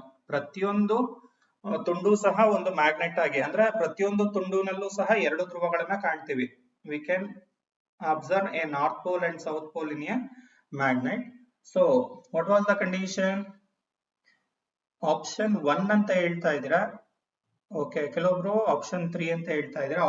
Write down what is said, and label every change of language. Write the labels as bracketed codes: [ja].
[kn] ಪ್ರತಿಯೊಂದು ತುಂಡು ಸಹ ಒಂದು ಮ್ಯಾಗ್ನೆಟ್ ಆಗಿ, ಅಂದ್ರೆ ಪ್ರತಿಯೊಂದು ತುಂಡುನಲ್ಲೂ ಸಹ 2 ಧ್ರುವಗಳನ್ನ ಕಾಣ್ತೀವಿ. [en] We can observe a north pole and south pole in a magnet. So what was the condition? [kn] Option 1 ಅಂತ ಹೇಳ್ತಾ ಇದ್ದೀರಾ. ಓಕೆ, ಕೆಲವೊಬ್ರು ಆಪ್ಷನ್ 3 ಅಂತ ಹೇಳ್ತಾ ಇದ್ದೀರಾ.